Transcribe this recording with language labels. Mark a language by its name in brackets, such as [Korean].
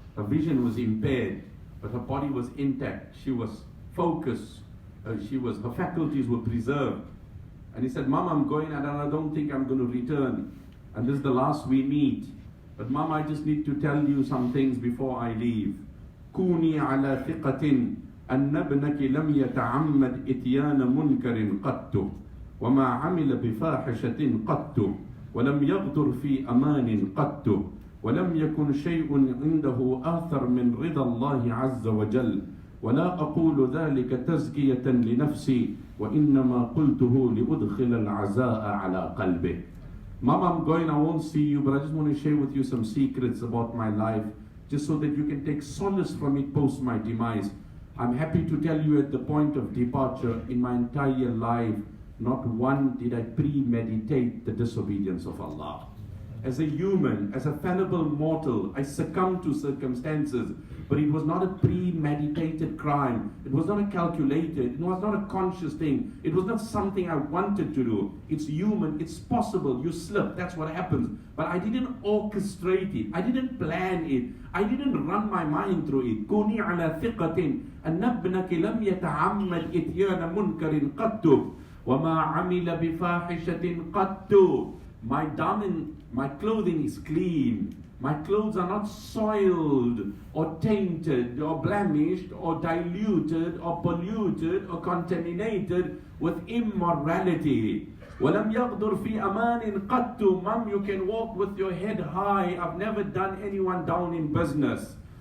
[English] Her vision was impaired, but her body was intact. She was focused. Her faculties were preserved. And he said, Mom, I'm going and I don't think I'm going to return. And this is the last we meet. But Mom, I just need to tell you some things before I leave. [Arabic] كوني على ثقة أن ابنك لم يتعمد إتيان منكر قط وما عمل بفاحشة قط ولم يغدر في أمان قط ولم يكن شيء عنده آثر من رضا الله عز وجل ولا أقول ذلك تزكية لنفسي وإنما قلته لأدخل العزاء على قلبه. [English] Mom, I'm going, I won't see you, but I just want to share with you some secrets about my life, just so that you can take solace from it post my demise. I'm happy to tell you at the point of departure, in my entire life, not one did I premeditate the disobedience of Allah. As a human, as a fallible mortal, I succumbed to circumstances, but it was not a premeditated crime. It was not a calculated, it was not a conscious thing. It was not something I wanted to do. It's human, it's possible, you slip, that's what happens. But I didn't orchestrate it, I didn't plan it, I didn't run my mind through it. [Arabic] كوني على ثقة أن ابنك لم يتعمد إتيان منكر قط وما عمل بفاحشة قط. [English] My clothing is clean. My clothes are not soiled or tainted or blemished or diluted or polluted or contaminated with immorality. [Arabic] وَلَمْ يَغْدُرْ فِي أَمَانٍ قَطُّ. [English] Mom, you can walk with your head high. I've never done anyone down in business.